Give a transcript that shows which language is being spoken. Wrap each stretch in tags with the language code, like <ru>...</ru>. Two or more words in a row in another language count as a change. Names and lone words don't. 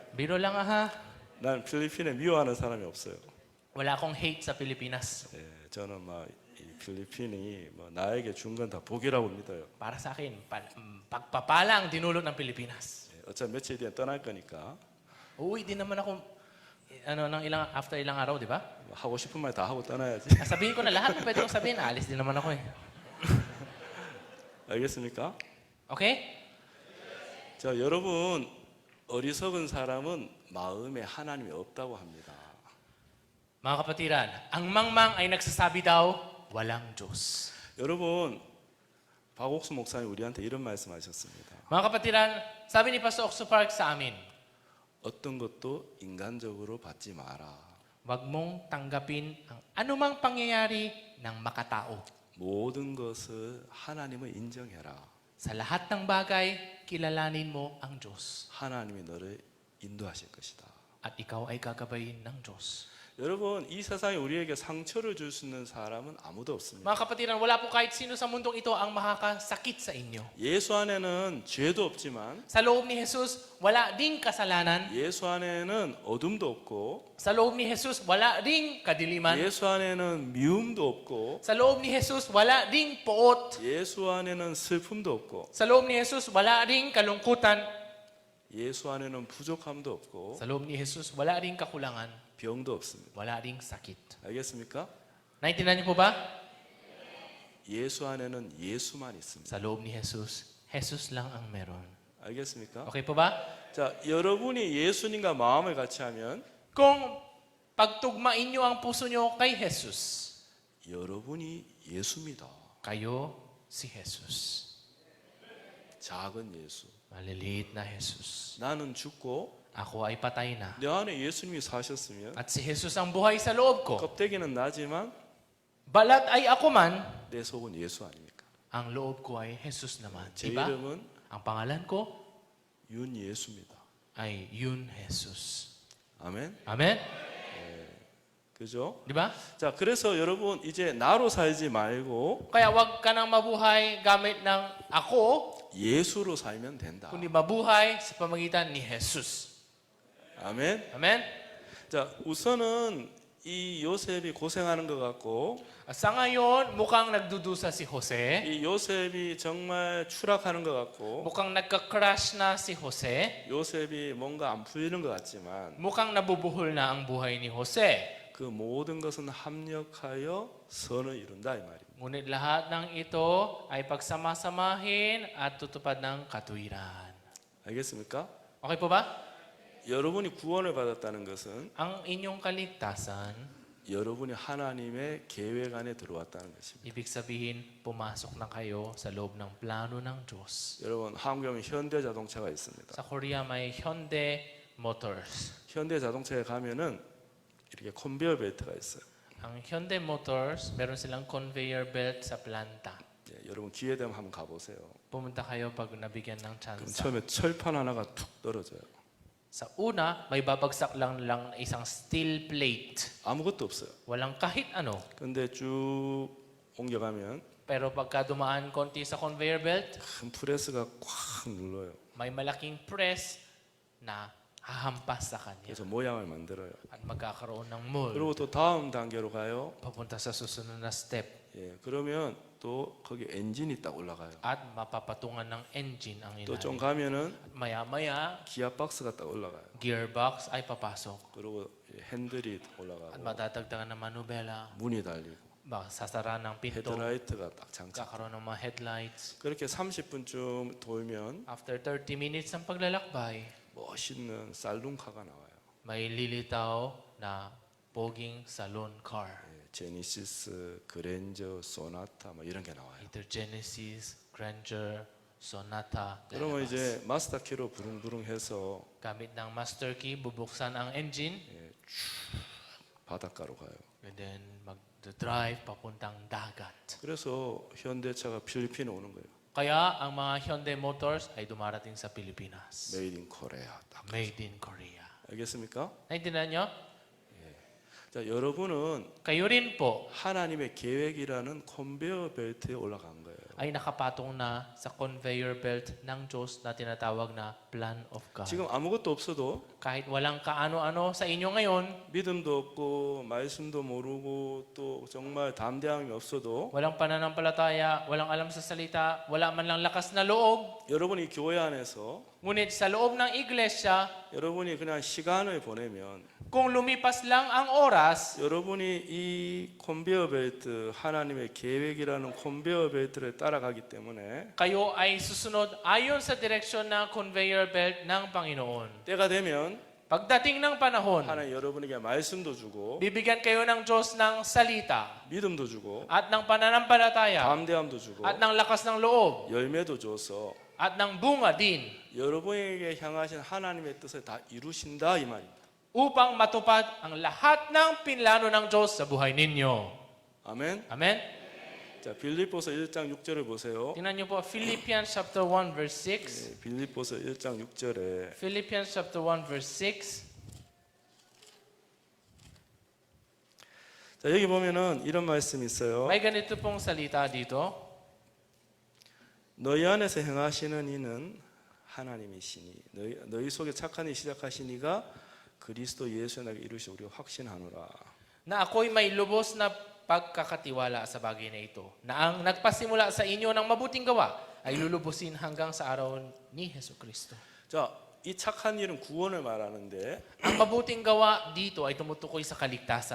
<tl>Biro lang ha.</tl> <ko>난 필리핀에 미워하는 사람이 없어요.</ko> <tl>Wala akong hate sa Pilipinas.</tl> <ko>예, 저는 이 필리핀이 나에게 준 건 다 복이라고 믿어요.</ko> <tl>Para sa akin, pagpapala ang dinulot ng Pilipinas.</tl> <ko>예, 어차피 며칠 뒤에 떠날 거니까</ko> <tl>Uuwi din naman ako after ilang araw, di ba?</tl> <ko>하고 싶은 말 다 하고 떠나야지.</ko> <tl>Sabihin ko na lahat ng pwede kong sabihin. Alis din naman ako eh.</tl> <ko>알겠습니까?</ko> <tl>Okay?</tl> <ko>자, 여러분 어리석은 사람은 마음에 하나님이 없다고 합니다.</ko> <tl>Mga kapatiran, ang mangmang ay nagsasabi daw, walang Diyos.</tl> <ko>여러분 박옥수 목사님 우리한테 이런 말씀하셨습니다.</ko> <tl>Mga kapatiran, sabi ni Pastor Oxo Park sa amin,</tl> <ko>어떤 것도 인간적으로 받지 마라.</ko> <tl>wag mong tanggapin ang anumang pangyayari ng makatao.</tl> <ko>모든 것을 하나님을 인정해라.</ko> <tl>Sa lahat ng bagay, kilalanin mo ang Diyos.</tl> <ko>하나님이 너를 인도하실 것이다.</ko> <tl>At ikaw ay gagabayin ng Diyos.</tl> <ko>여러분 이 세상에 우리에게 상처를 줄 수 있는 사람은 아무도 없습니다.</ko> <tl>Mga kapatiran, wala po kahit sino sa mundong ito ang makakasakit sa inyo.</tl> <ko>예수 안에는 죄도 없지만</ko> <tl>Sa loob ni Jesus, wala ding kasalanan.</tl> <ko>예수 안에는 어둠도 없고</ko> <tl>Sa loob ni Jesus, wala ding kadiliman.</tl> <ko>예수 안에는 미움도 없고</ko> <tl>Sa loob ni Jesus, wala ding poot.</tl> <ko>예수 안에는 슬픔도 없고</ko> <tl>Sa loob ni Jesus, wala ding kalungkutan.</tl> <ko>예수 안에는 부족함도 없고</ko> <tl>Sa loob ni Jesus, wala ding kakulangan.</tl> <ko>병도 없습니다.</ko> <tl>Wala ding sakit.</tl> <ko>알겠습니까?</ko> <tl>Naintindihan niyo po ba?</tl> <ko>예수 안에는 예수만 있습니다.</ko> <tl>Sa loob ni Jesus, Jesus lang ang meron.</tl> <ko>알겠습니까?</ko> <tl>Okay po ba?</tl> <ko>자, 여러분이 예수님과 마음을 같이 하면</ko> <tl>Kung pagtugmain niyo ang puso niyo kay Jesus,</tl> <ko>여러분이 예수입니다.</ko> <tl>kayo si Jesus.</tl> <ko>작은 예수.</ko> <tl>Maliliit na Jesus.</tl> <ko>나는 죽고</ko> <tl>Ako ay patay na.</tl> <ko>내 안에 예수님이 사셨으면</ko> <tl>At si Jesus ang buhay sa loob ko.</tl> <ko>껍데기는 나지만</ko> <tl>Balat ay ako man,</tl> <ko>내 속은 예수 아닙니까?</ko> <tl>ang loob ko ay Jesus naman.</tl> <ko>제</ko> <tl>Diba?</tl> <ko>이름은</ko> <tl>Ang pangalan ko</tl> <ko>윤예수입니다.</ko> <tl>ay Yun Jesus.</tl> <ko>아멘.</ko> <tl>Amen?</tl> <ko>그죠?</ko> <tl>Diba?</tl> <ko>자, 그래서 여러분 이제 나로 살지 말고</ko> <tl>Kaya wag ka nang mabuhay gamit ng ako,</tl> <ko>예수로 살면 된다.</ko> <tl>kundi mabuhay sa pamagitan ni Jesus.</tl> <ko>아멘.</ko> <tl>Amen?</tl> <ko>자, 우선은 이 요셉이 고생하는 것 같고</ko> <tl>At sa ngayon, mukhang nagdudusa si Jose.</tl> <ko>이 요셉이 정말 추락하는 것 같고</ko> <tl>Mukhang nagka-crash na si Jose.</tl> <ko>요셉이 뭔가 안 풀리는 것 같지만</ko> <tl>Mukhang nabubuhol na ang buhay ni Jose.</tl> <ko>그 모든 것은 합력하여 선을 이룬다 이 말입니다.</ko> <tl>Ngunit lahat ng ito ay pagsamasamahin at tutupad ng katuwiran.</tl> <ko>알겠습니까?</ko> <tl>Okay po ba?</tl> <ko>여러분이 구원을 받았다는 것은</ko> <tl>Ang inyong kaligtasan,</tl> <ko>여러분이 하나님의 계획 안에 들어왔다는 것입니다.</ko> <tl>ibig sabihin, pumasok na kayo sa loob ng plano ng Diyos.</tl> <ko>여러분 한국에 현대 자동차가 있습니다.</ko> <tl>Sa Korea may Hyundai Motors.</tl> <ko>현대 자동차에 가면은 이렇게 컨베이어 벨트가 있어요.</ko> <tl>Ang Hyundai Motors, meron silang</tl> <en>conveyor belt</en> <tl>sa planta.</tl> <ko>예, 여러분 기회 되면 한번 가보세요.</ko> <tl>Pumunta kayo pag nabigyan ng</tl> <ko>그럼</ko> <tl>chance.</tl> <ko>처음에 철판 하나가 툭 떨어져요.</ko> <tl>Sa una, may babagsak lang isang</tl> <en>steel plate.</en> <ko>아무것도 없어요.</ko> <tl>Walang kahit ano.</tl> <ko>근데 쭉 옮겨가면</ko> <tl>Pero pagka dumaan konti sa</tl> <en>conveyor belt,</en> <ko>큰 프레스가 꽉 눌러요.</ko> <tl>may malaking press na hahampas sa kanya.</tl> <ko>그래서 모양을 만들어요.</ko> <tl>At magkakaroon ng mold.</tl> <ko>그리고 또 다음 단계로 가요.</ko> <tl>Papunta sa susunod na step.</tl> <ko>예, 그러면 또 거기 엔진이 딱 올라가요.</ko> <tl>At mapapatungan ng engine ang</tl> <ko>또 좀</ko> <tl>ilalim.</tl> <ko>가면은</ko> <tl>At maya-maya,</tl> <ko>기아 박스가 딱 올라가요.</ko> <tl>gearbox ay papasok.</tl> <ko>그리고 핸들이</ko> <tl>At</tl> <ko>올라가고</ko> <tl>madadagdagan ng manubela.</tl> <ko>문이 달리고</ko> <tl>Sasara ng pinto.</tl> <ko>헤드라이트가 딱 장착.</ko> <tl>Kakaroon ng mga headlights.</tl> <ko>그렇게 30분쯤 돌면</ko> <en>After 30 minutes</en> <tl>ng paglalakbay,</tl> <ko>멋있는 살룬카가 나와요.</ko> <tl>may lilitaw na poging</tl> <en>salon car.</en> <ko>제니시스, 그랜저, 소나타 뭐 이런 게 나와요.</ko> <tl>Either Genesis, Grandeur, Sonata.</tl> <ko>그러면</ko> <tl>lalabas.</tl> <ko>이제 마스터 키로 부릉부릉해서</ko> <tl>Gamit ng</tl> <en>master key,</en> <tl>bubuksan ang engine.</tl> <ko>바닷가로 가요.</ko> <en>And then</en> <tl>mag-drive papuntang dagat.</tl> <ko>그래서 현대차가 필리핀에 오는 거예요.</ko> <tl>Kaya ang mga Hyundai Motors ay dumarating sa Pilipinas.</tl> <en>Made in Korea.</en> <ko>딱.</ko> <en>Made in Korea.</en> <ko>알겠습니까?</ko> <tl>나인tindihan nyo?</tl> <ko>자, 여러분은</ko> <tl>Kayo rin po</tl> <ko>하나님의 계획이라는 컨베어 벨트에 올라간 거예요.</ko> <tl>ay nakapatong na sa</tl> <en>conveyor belt</en> <tl>ng Diyos na tinatawag na</tl> <en>plan of God.</en> <ko>지금 아무것도 없어도</ko> <tl>Kahit walang kaano-ano sa inyo ngayon,</tl> <ko>믿음도 없고 말씀도 모르고 또 정말 담대함이 없어도</ko> <tl>walang pananampalataya, walang alam sa salita, wala man lang lakas na loob,</tl> <ko>여러분이 교회 안에서</ko> <tl>ngunit sa loob ng iglesia,</tl> <ko>여러분이 그냥 시간을 보내면</ko> <tl>kung lumipas lang ang oras,</tl> <ko>여러분이 이 컨베어 벨트 하나님의 계획이라는 컨베어 벨트를 따라가기 때문에</ko> <tl>kayo ay susunod ayon sa direksyon ng</tl> <en>conveyor belt</en> <tl>ng Panginoon.</tl> <ko>때가 되면</ko> <tl>Pagdating ng panahon,</tl> <ko>하나님 여러분에게 말씀도 주고</ko> <tl>bibigyan kayo ng Diyos ng salita</tl> <ko>믿음도 주고</ko> <tl>at ng pananampalataya</tl> <ko>담대함도 주고</ko> <tl>at ng lakas ng loob</tl> <ko>열매도 줘서</ko> <tl>at ng bunga din</tl> <ko>여러분에게 향하신 하나님의 뜻을 다 이루신다 이 말입니다.</ko> <tl>upang matupad ang lahat ng pinlano ng Diyos sa buhay ninyo.</tl> <ko>아멘.</ko> <tl>Amen?</tl> <ko>자, 빌립보서 1장 6절을 보세요.</ko> <tl>Tingnan niyo po</tl> <en>Philippians chapter 1 verse 6.</en> <ko>빌립보서 1장 6절에</ko> <en>Philippians chapter 1 verse 6.</en> <ko>자, 여기 보면은 이런 말씀이 있어요.</ko> <tl>May ganito pong salita dito.</tl> <ko>너희 안에서 행하시는 이는 하나님이시니 너희 속에 착한 일 시작하신 이가 그리스도 예수에 나게 이루시 우리가 확신하노라.</ko> <tl>Na ako'y may lubos na pagkakatiwala sa bagay na ito, na ang nagpasimula sa inyo ng mabuting gawa ay lulubusin hanggang sa araw ni Hesus Kristo.</tl> <ko>자, 이 착한 일은 구원을 말하는데</ko> <tl>Ang mabuting gawa dito ay tumutukoy sa kaligtasan.</tl>